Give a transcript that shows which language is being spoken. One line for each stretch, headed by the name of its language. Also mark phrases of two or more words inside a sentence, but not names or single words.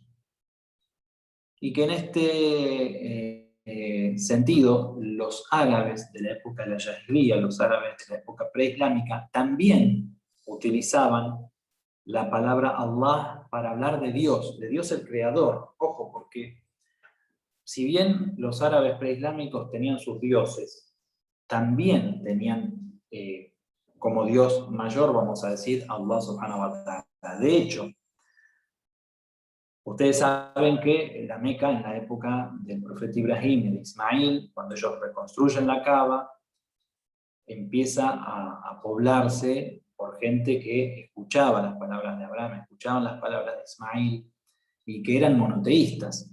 Spanish: Y que en este sentido, los árabes de la época de la Jahiliya, los árabes de la época preislámica, también utilizaban la palabra Allah para hablar de Dios el creador. Ojo, porque si bien los árabes preislámicos tenían sus dioses, también tenían como Dios mayor, vamos a decir,
Arabic: الله سبحانه وتعالى.
Spanish: De hecho, ustedes saben que la Meca, en la época del profeta Ibrahim y de Ismail, cuando ellos reconstruyen la Kaaba, empieza a poblarse por gente que escuchaba las palabras de Abraham, escuchaban las palabras de Ismail, y que eran monoteístas.